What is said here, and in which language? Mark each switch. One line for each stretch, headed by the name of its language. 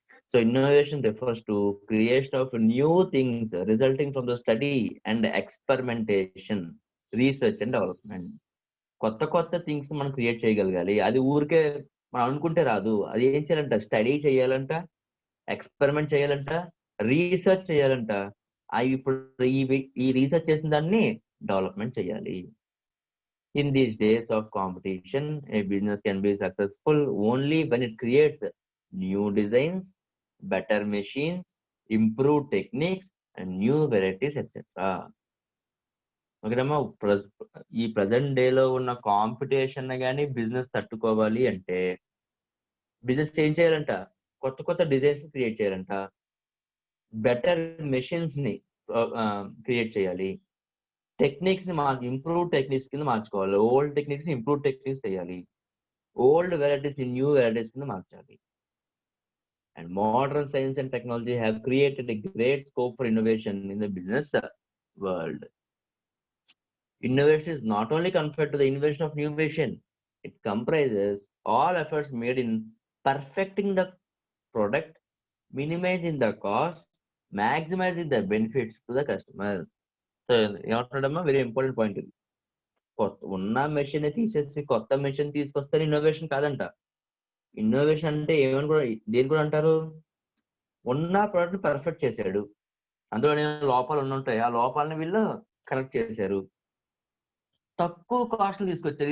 English: So innovation refers to creation of new things resulting from the study and experimentation, research and development.
Telugu: కొత్త things మనం create చేయగలగాలి. అది ఊరికే మనం అనుకుంటే రాదు. అది ఏం చేయాలంట, స్టడీ చేయాలంట, ఎక్స్పెరిమెంట్ చేయాలంట, రీసెర్చ్ చేయాలంట. ఇప్పుడు ఈ రీసెర్చ్ చేసిన దాన్ని డెవలప్మెంట్ చేయాలి.
English: In these days of competition, a business can be successful only when it creates new designs, better machines, improved techniques, and new varieties, etc.
Telugu: ఓకేనమ్మా. ఈ ప్రజెంట్ డేలో ఉన్న కాంపిటీషన్ కానీ బిజినెస్ తట్టుకోవాలి అంటే బిజినెస్ ఏం చేయాలంట, కొత్త డిజైన్స్ క్రియేట్ చేయాలంట, బెటర్ మెషిన్స్ ని క్రియేట్ చేయాలి, టెక్నిక్స్ ని ఇంప్రూవ్ టెక్నిక్స్ కింద మార్చుకోవాలి, ఓల్డ్ టెక్నిక్స్ ని ఇంప్రూవ్ టెక్నిక్స్ చేయాలి, ఓల్డ్ వెరైటీస్ ని న్యూ వెరైటీస్ కింద మార్చాలి.
English: And modern science and technology have created a great scope for innovation in the business world. Innovation is not only confined to the invention of new machine, it comprises all efforts made in perfecting the product, minimizing the cost, maximizing the benefits to the customers.
Telugu: So ఏమంటున్నాడమ్మా, very important point ఇది. ఉన్న machine తీసేసి కొత్త machine తీసుకొస్తే innovation కాదంట. Innovation అంటే ఏమని కూడా, దేని కూడా అంటారు, ఉన్న ప్రోడక్ట్ పర్ఫెక్ట్ చేశాడు, అందులో లోపాలు ఉంటాయి, ఆ లోపాలని వీళ్ళు కరెక్ట్ చేశారు, తక్కువ కాస్ట్ తీసుకొచ్చారు.